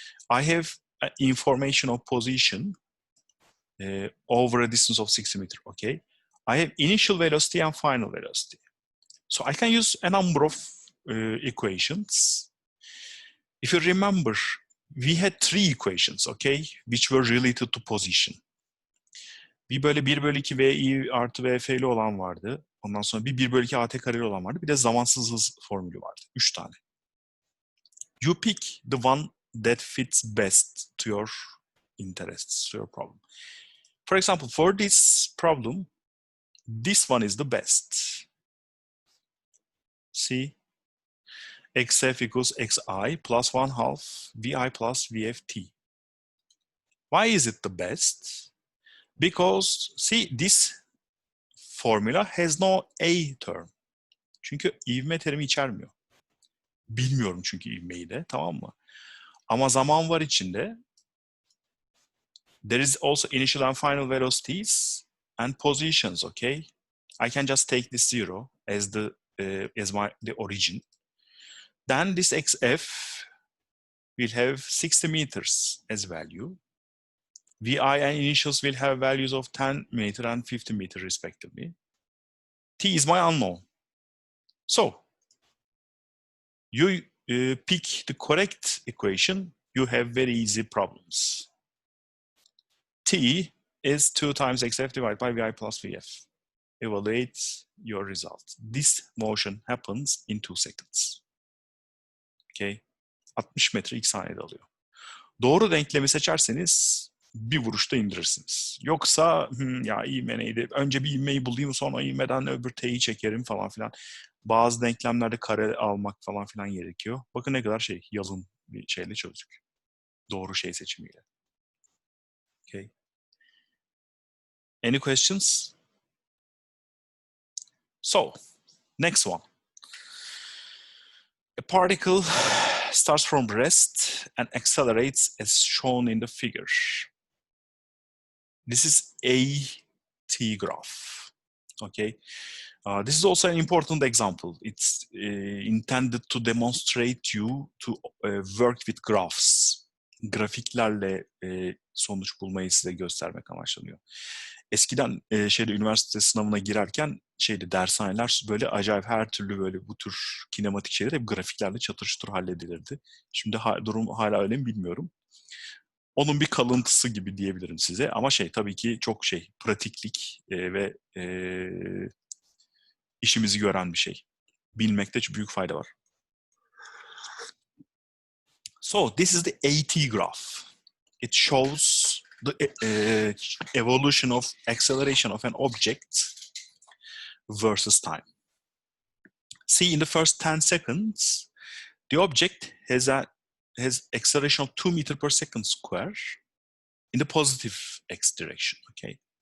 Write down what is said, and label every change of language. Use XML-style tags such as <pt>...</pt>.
<en>I have information of position over a distance of 60 meters, okay? I have initial velocity and final velocity. So I can use a number of equations. If you remember, we had 3 equations, okay, which were related to position.</en> <tr>Bir böyle 1 bölü 2 VI artı VF'li olan vardı. Ondan sonra bir 1 bölü 2 AT kareli olan vardı. Bir de zamansız hız formülü vardı. 3 tane.</tr> <en>You pick the one that fits best to your interests, to your problem. For example, for this problem, this one is the best. See? XF equals XI plus 1/2 VI plus VFT. Why is it the best? Because, see, this formula has no A term.</en> <tr>Çünkü ivme terimi içermiyor. Bilmiyorum çünkü ivmeyi de, tamam mı? Ama zaman var içinde.</tr> <en>There is also initial and final velocities and positions, okay? I can just take this 0 as the origin. Then this XF will have 60 meters as value. VI and initials will have values of 10 meter and 50 meter respectively. T is my unknown. So, you pick the correct equation, you have very easy problems. T is 2 times XF divided by VI plus VF. Evaluate your result. This motion happens in 2 seconds.</en> <tr>Okay. 60 metre 2 saniyede alıyor. Doğru denklemi seçerseniz bir vuruşta indirirsiniz. Yoksa ya ivme neydi? Önce bir ivmeyi bulayım, sonra ivmeden öbür t'yi çekerim falan filan. Bazı denklemlerde kare almak falan filan gerekiyor. Bakın ne kadar yalın bir şeyle çözdük. Doğru şey seçimiyle. Okay.</tr> <en>Any questions? So, next one. A particle starts from rest and accelerates as shown in the figure. This is a T graph, okay? This is also an important example. It's intended to demonstrate you to work with graphs.</en> <tr>Grafiklerle sonuç bulmayı size göstermek amaçlanıyor. Eskiden üniversite sınavına girerken dershaneler böyle acayip her türlü böyle bu tür kinematik şeyler hep grafiklerle çatır çutur halledilirdi. Şimdi durum hala öyle mi bilmiyorum. Onun bir kalıntısı gibi diyebilirim size. Ama tabii ki çok pratiklik ve işimizi gören bir şey. Bilmekte büyük fayda var.</tr> <en>So, this is the AT graph. It shows the evolution of acceleration of an object versus time. See, in the first 10 seconds, the object has acceleration of 2 meters per second square in the positive x direction, okay?</en>